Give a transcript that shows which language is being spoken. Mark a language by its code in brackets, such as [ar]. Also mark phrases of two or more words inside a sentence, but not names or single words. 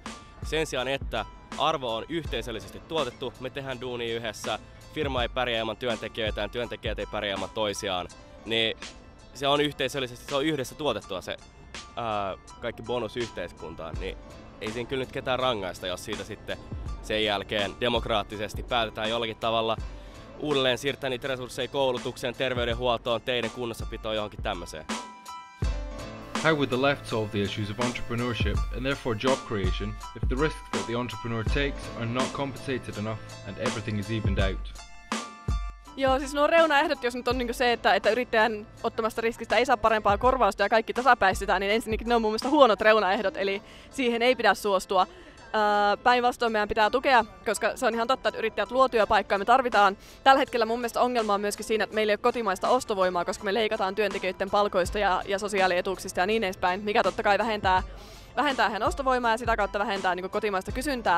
[fi] Sen sijaan, että arvo on yhteisöllisesti tuotettu, me tehdään duunia yhdessä, firma ei pärjää ilman työntekijöitä ja työntekijät ei pärjää ilman toisiaan, niin se on yhteisöllisesti, se on yhdessä tuotettua se kaikki bonus yhteiskuntaan, niin ei siinä kyllä nyt ketään rangaista, jos siitä sitten sen jälkeen demokraattisesti päätetään jollakin tavalla uudelleen siirtää niitä resursseja koulutukseen, terveydenhuoltoon, teiden kunnossapitoon, johonkin tämmöiseen. [en] How would the left solve the issues of entrepreneurship and therefore job creation if the risks that the entrepreneur takes are not compensated enough and everything is evened out? [fi] Joo, siis nuo reunaehdot, jos nyt on niin se, että yrittäjän ottamasta riskistä ei saa parempaa korvausta ja kaikki tasapäistetään, niin ensinnäkin ne on mun mielestä huonot reunaehdot, eli siihen ei pidä suostua. Päinvastoin meidän pitää tukea, koska se on ihan totta, että yrittäjät luo työpaikkoja. Me tarvitaan tällä hetkellä mun mielestä ongelma on myöskin siinä, että meillä ei ole kotimaista ostovoimaa, koska me leikataan työntekijöiden palkoista ja sosiaalietuuksista ja niin edespäin, mikä totta kai vähentää heidän ostovoimaa ja sitä kautta vähentää niin kotimaista kysyntää.